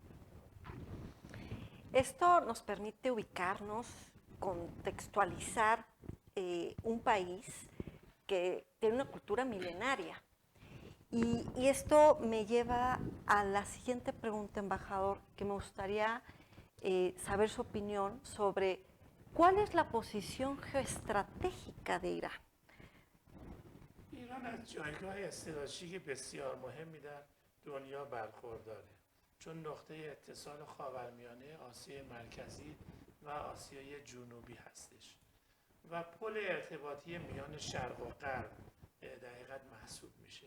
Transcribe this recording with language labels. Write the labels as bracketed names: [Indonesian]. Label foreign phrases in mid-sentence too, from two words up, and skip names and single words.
[Spanish] Esto nos permite ubicarnos, contextualizar un país que tiene una cultura milenaria. Y esto me lleva a la siguiente pregunta, embajador, que me gustaría saber su opinión sobre cuál es la posición geoestratégica de Irán. [Persian] ایران از جایگاه استراتژیک بسیار مهمی در دنیا برخورداره، چون نقطه اتصال خاورمیانه، آسیای مرکزی و آسیای جنوبی هستش و پل ارتباطی میان شرق و غرب در حقیقت محسوب میشه.